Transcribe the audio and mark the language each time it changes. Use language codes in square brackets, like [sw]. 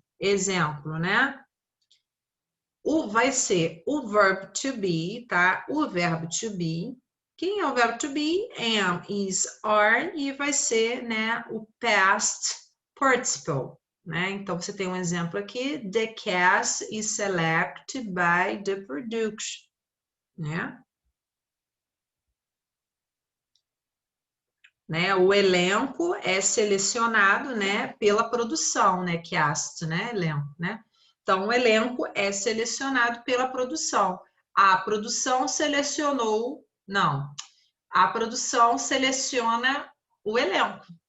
[pt] Exemplo, né? Vai ser o verb to be, tá? O verbo to be. Quem é o verbo to be? Am, is, are. E vai ser, né, o past participle, né? Então, você tem um exemplo aqui. [en] The cast is selected by the production, né? [pt] O elenco é selecionado, né, pela produção, né, cast, né, elenco, né? Então, o elenco é selecionado pela produção. A produção selecionou, não, a produção seleciona o elenco.